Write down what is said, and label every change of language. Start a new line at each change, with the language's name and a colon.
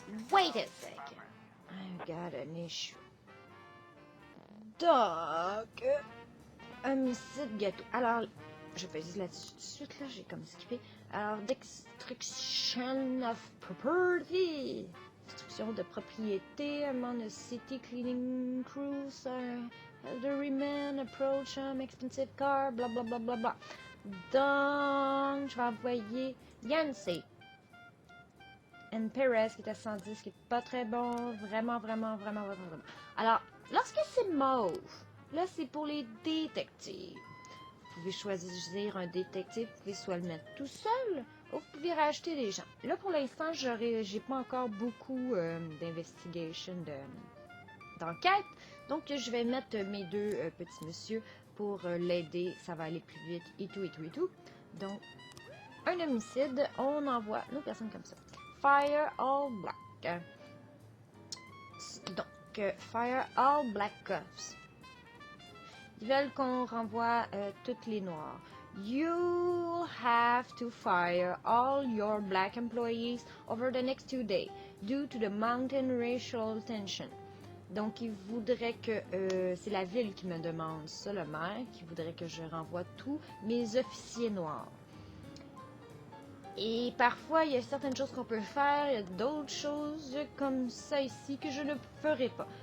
English: Wait a second. I've got an issue.
French: Donc, homicide gâteau. Alors, je vais dire là-dessus tout de suite, là, j'ai comme skippé. Alors,
English: destruction of property.
French: Destruction de propriété.
English: I'm on a city cleaning crew. Elderly man approach expensive car.
French: Bla bla bla bla bla. Donc, je vais envoyer Yancey. And Perez qui est à 110, qui est pas très bon. Vraiment. Alors, lorsque c'est mauve, là, c'est pour les détectives. Vous pouvez choisir un détective, vous pouvez soit le mettre tout seul, ou vous pouvez rajouter des gens. Là, pour l'instant, j'ai pas encore beaucoup d'investigation, d'enquête. Donc, je vais mettre mes deux petits messieurs pour l'aider. Ça va aller plus vite et tout. Donc, un homicide, on envoie nos personnes comme ça.
English: Fire all black.
French: Donc,
English: fire all black cops.
French: Ils veulent qu'on renvoie toutes les noirs.
English: You have to fire all your black employees over the next 2 days due to the mountain racial tension.
French: Donc, ils voudraient que... c'est la ville qui me demande ça, le maire, qui voudrait que je renvoie tous mes officiers noirs. Et parfois, il y a certaines choses qu'on peut faire, il y a d'autres choses comme ça ici que je ne ferai pas.